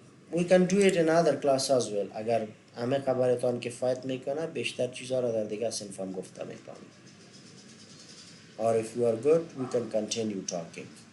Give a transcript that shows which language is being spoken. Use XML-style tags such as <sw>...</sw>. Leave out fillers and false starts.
<en>We can do it in other class as well.</en> <fa>اگر همه خبرتان کفایت میکنه بیشتر چیزها را در دیگه صنفم گفته میکنم.</fa> <en>Or if you are good, we can continue talking.</en>